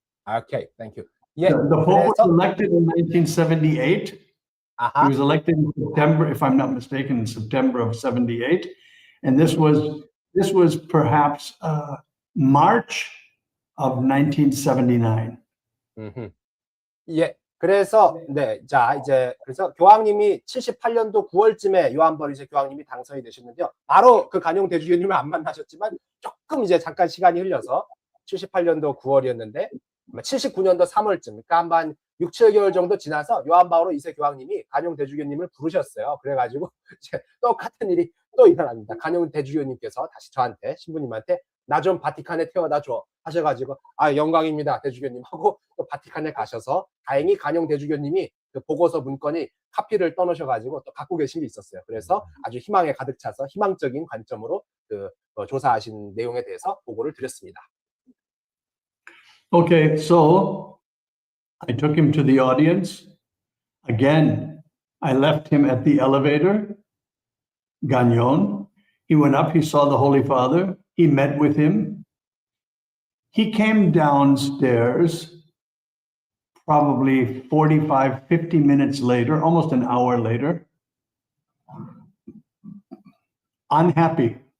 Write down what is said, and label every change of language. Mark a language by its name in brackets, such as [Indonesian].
[English] Okay, thank you. Yeah, the Pope was elected in 1978. He was elected in September, if I'm not mistaken, in September of 78. And this was perhaps March of 1979. [Korean] 예, 그래서 그래서 교황님이 78년도 9월쯤에 요한 바오로 2세 교황님이 당선이 되셨는데요. 바로 그 간용 대주교님을 안 만나셨지만 조금 이제 잠깐 시간이 흘려서 78년도 9월이었는데 79년도 3월쯤, 그러니까 한 6, 7개월 정도 지나서 요한 바오로 2세 교황님이 간용 대주교님을 부르셨어요. 그래가지고 이제 똑같은 일이 또 일어납니다. 간용 대주교님께서 다시 저한테 신부님한테 나 좀 바티칸에 태워다 줘 하셔가지고 영광입니다 대주교님 하고 또 바티칸에 가셔서 다행히 간용 대주교님이 그 보고서 문건이 카피를 떠놓으셔가지고 또 갖고 계신 게 있었어요. 그래서 아주 희망에 가득 차서 희망적인 관점으로 그 조사하신 내용에 대해서 보고를 드렸습니다. [English] Okay, so I took him to the audience. Again, I left him at the elevator, Gagnon. He went up, he saw the Holy Father. He met with him. He came downstairs probably 45, 50 minutes later, almost an hour later, unhappy.